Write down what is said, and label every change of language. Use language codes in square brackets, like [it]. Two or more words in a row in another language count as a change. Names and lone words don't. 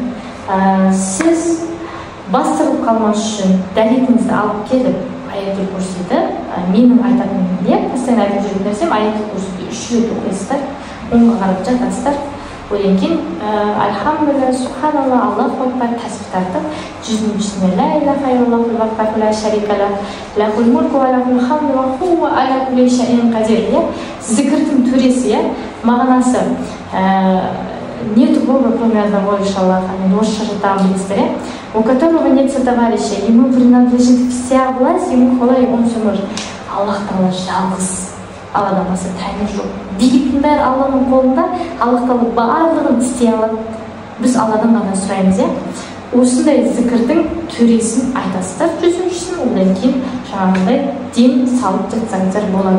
[kk] Сіз бастырылып қалмас үшін дәретіңізді алып келіп, аяттул курсиді, менің айтатыным не, постоянно айтып жүрген нәрсем, аяттул курсиді 3 рет оқисыздар, оңға қарап жатасыздар, одан кейін [ar] الحمد لله، سبحان الله، الله أكبر [kk] тәсбих тартып, жүздің үстіне [ar] لا إله إلا الله وحده لا شريك له، له الملك وله الحمد وهو على كل شيء قدير. [kk] Зікірдің төресі, мағынасы [ru] нету Бога, кроме одного, лишь Аллаха, [kk] орысша там білесіздер, [ru] у которого нет сотоварища, ему принадлежит вся власть, ему хвала, и он все может. [kk] Аллах Тағала жалғыз, Алладан басқа тәңір жоқ. Дегеннің бәрі Алланың қолында, Аллах Тағала барлығын істей алады. Біз Алладан ғана сұраймыз, осындай зікірдің төресін айтасыздар, жүзіншісін, одан кейін жаңағыдай дем салып жатсаңыздар болады.